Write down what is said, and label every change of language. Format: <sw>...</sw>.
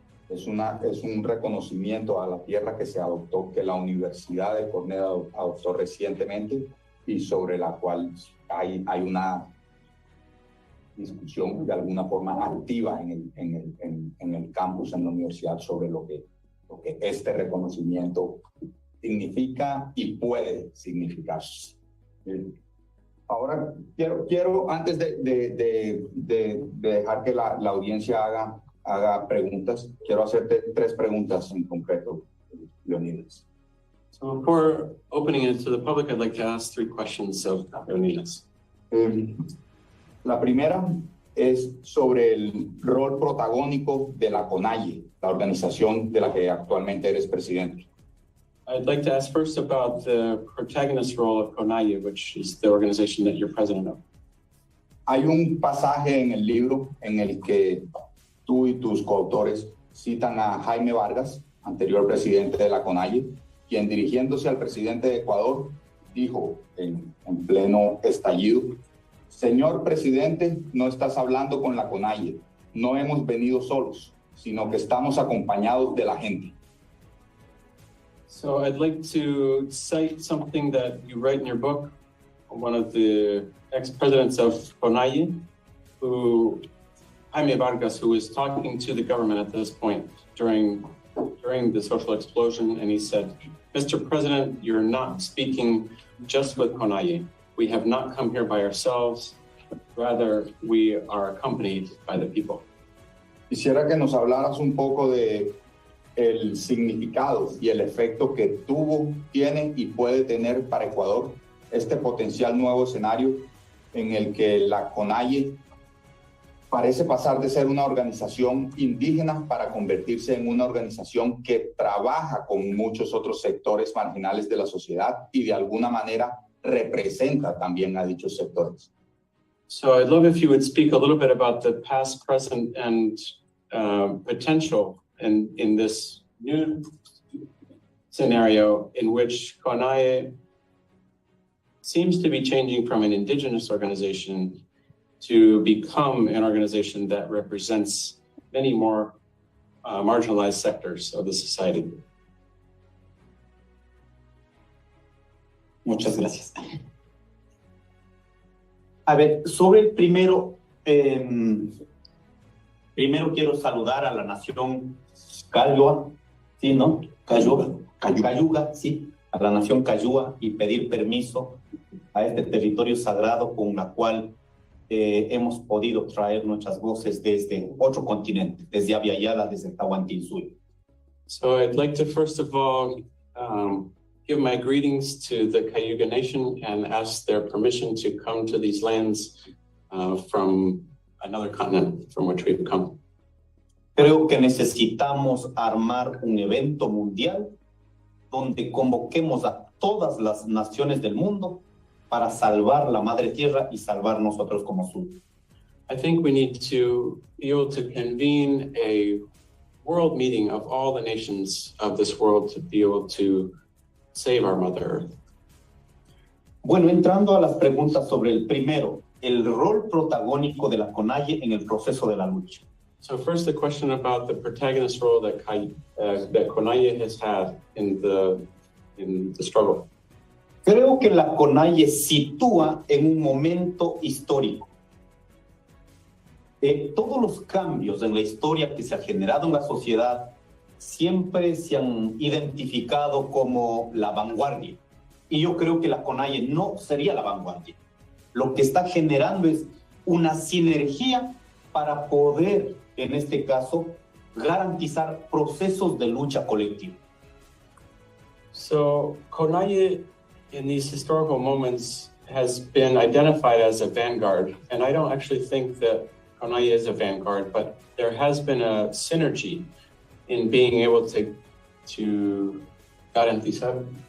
<es>Es un reconocimiento a la tierra que se adoptó, que la Universidad de Cornell adoptó recientemente y sobre la cual hay una discusión de alguna forma activa en el campus, en la universidad, sobre lo que este reconocimiento significa y puede significar. Ahora, quiero antes de dejar que la audiencia haga preguntas, quiero hacerte 3 preguntas en concreto, Leonidas.</es> <en>So before opening it to the public, I'd like to ask 3 questions of Leonidas.</en> <es>La primera es sobre el rol protagónico de la CONAIE, la organización de la que actualmente eres presidente.</es> <en>I'd like to ask first about the protagonist role of CONAIE, which is the organization that you're president of.</en> <es>Hay un pasaje en el libro en el que tú y tus coautores citan a Jaime Vargas, anterior presidente de la CONAIE, quien dirigiéndose al presidente de Ecuador dijo en pleno estallido: señor presidente, no estás hablando con la CONAIE, no hemos venido solos, sino que estamos acompañados de la gente.</es> <en>So I'd like to cite something that you write in your book, one of the ex-presidents of CONAIE, Jaime Vargas, who was talking to the government at this point during the social explosion, and he said, Mr. President, you're not speaking just with CONAIE. We have not come here by ourselves, rather we are accompanied by the people.</en> <es>Quisiera que nos hablaras un poco de el significado y el efecto que tuvo, tiene y puede tener para Ecuador este potencial nuevo escenario en el que la CONAIE parece pasar de ser una organización indígena para convertirse en una organización que trabaja con muchos otros sectores marginales de la sociedad y de alguna manera representa también a dichos sectores.</es> <en>So I'd love if you would speak a little bit about the past, present, and potential in this new scenario in which CONAIE seems to be changing from an indigenous organization to become an organization that represents many more marginalized sectors of the society.</en> <es>Muchas gracias. A ver, sobre el primero, primero quiero saludar a la nación Cayuga, ¿sí, no? Cayuga, sí, a la nación Cayuga y pedir permiso a este territorio sagrado con la cual hemos podido traer nuestras voces desde otro continente, desde Aviala, desde Tahuantinsuyo.</es> <en>So I'd like to first of all give my greetings to the Cayuga Nation and ask their permission to come to these lands from another continent from which we've come.</en> <es>Creo que necesitamos armar un evento mundial donde convoquemos a todas las naciones del mundo para salvar la madre tierra y salvar nosotros como sur.</es> <en>I think we need to be able to convene a world meeting of all the nations of this world to be able to save our Mother Earth.</en> <es>Bueno, entrando a las preguntas sobre el primero, el rol protagónico de la CONAIE en el proceso de la lucha.</es> <en>So first, the question about the protagonist role that CONAIE has had in the struggle.</en> <es>Creo que la CONAIE sitúa en un momento histórico. Todos los cambios en la historia que se ha generado en la sociedad siempre se han identificado como la vanguardia. Y yo creo que la CONAIE no sería la vanguardia. Lo que está generando es una sinergia para poder, en este caso, garantizar procesos de lucha colectiva.</es> <en>So CONAIE, in these historical moments, has been identified as a vanguard. And I don't actually think that CONAIE is a vanguard, but there has been a synergy in being able to garantizar.</en>